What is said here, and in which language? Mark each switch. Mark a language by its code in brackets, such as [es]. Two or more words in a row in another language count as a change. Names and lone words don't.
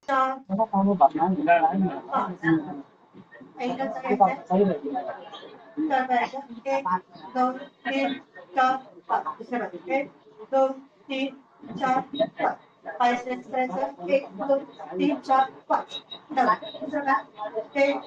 [mr] 4 [vi] nó không có bật nó gì đó đấy [mr] 5 एकदा करायचं करायचं 1 2 3 4 5 दुसऱ्या बाजूला 1 2 3 4 5 पाय स्ट्रेच करायचं 1 2 3 4 5 डावा दुसरा पाय 1